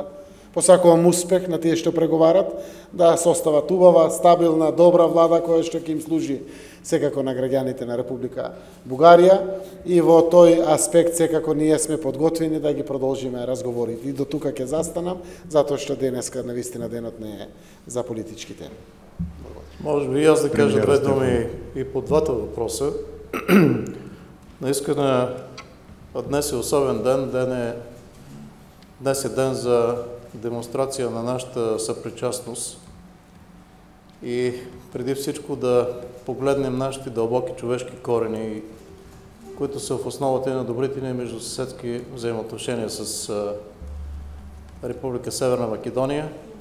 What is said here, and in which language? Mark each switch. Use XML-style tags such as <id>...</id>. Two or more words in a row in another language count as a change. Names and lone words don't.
<mk>Посакувам успех на тие што преговарат, да состават убава, стабилна, добра влада која што ќе им служи секако на граѓаните на Република Бугарија, и во тој аспект секако ние сме подготвени да ги продолжиме разговорите. И до тука ќе застанам, затоа што денеска навистина денот не е за политички теми.</mk> <bg>Може би и аз да кажа две думи и по двата въпроса. Наискана днес е особен ден. Днес е ден за демонстрация на нашата съпричастност и преди всичко да погледнем нашите дълбоки човешки корени, които са в основата на добрите ни междусъседски взаимоотношения с Република Северна Македония.</bg>